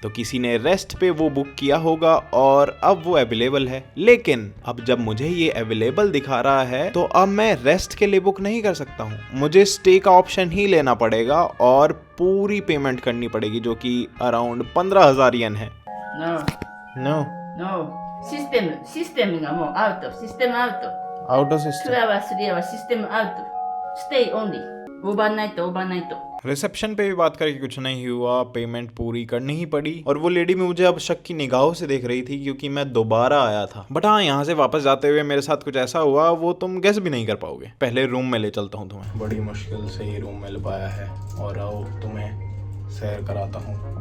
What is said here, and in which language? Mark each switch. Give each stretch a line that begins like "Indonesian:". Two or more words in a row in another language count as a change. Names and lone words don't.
Hindi: तो किसी ने रेस्ट पे वो बुक किया होगा और अब वो अवेलेबल है। लेकिन अब जब मुझे ये अवेलेबल दिखा रहा है तो अब मैं रेस्ट के लिए बुक नहीं कर सकता हूँ, मुझे स्टे का ऑप्शन ही लेना पड़ेगा और पूरी पेमेंट करनी पड़ेगी, जो कि अराउंड 15,000 येन है।
English: No, नो no.
Japanese: システムがもうアウト。システムアウト。
English: out of 2 सिस्टम। hours 3 hours システムアウト。Stay only。
Japanese: オーバーナイト、オーバーナイト。
Hindi: रिसेप्शन पे भी बात करके कुछ नहीं हुआ, पेमेंट पूरी करनी ही पड़ी। और वो लेडी मुझे अब शक की निगाहों से देख रही थी क्योंकि मैं दोबारा आया था। बट हाँ, यहाँ से वापस जाते हुए मेरे साथ कुछ ऐसा हुआ वो तुम गेस भी नहीं कर पाओगे। पहले रूम में ले चलता हूँ तुम्हें। बड़ी मुश्किल से ये रूम मिल पाया है और आओ तुम्हें सैर कराता हूँ।